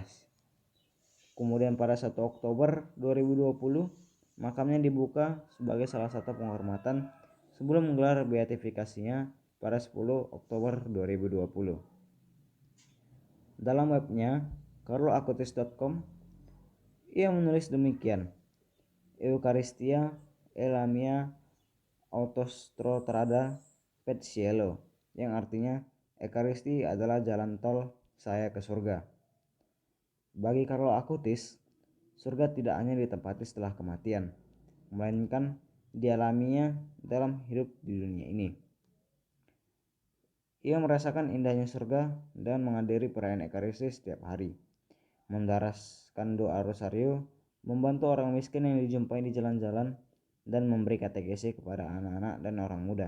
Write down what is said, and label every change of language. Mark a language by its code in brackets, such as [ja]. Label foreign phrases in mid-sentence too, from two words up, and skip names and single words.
[id] Kemudian pada 1 Oktober 2020, makamnya dibuka sebagai salah satu penghormatan sebelum menggelar beatifikasinya pada 10 Oktober 2020. Dalam webnya carloacutis.com, ia menulis demikian: [it] Eucharistia è la mia autostrada per cielo, [id] yang artinya Ekaristi adalah jalan tol saya ke surga. Bagi Carlo Acutis, surga tidak hanya ditempati setelah kematian, melainkan dialaminya dalam hidup di dunia ini. Ia merasakan indahnya surga dan menghadiri perayaan Ekaristi setiap hari, mendaraskan doa rosario, membantu orang miskin yang dijumpai di jalan-jalan, dan memberi katekesi kepada anak-anak dan orang muda.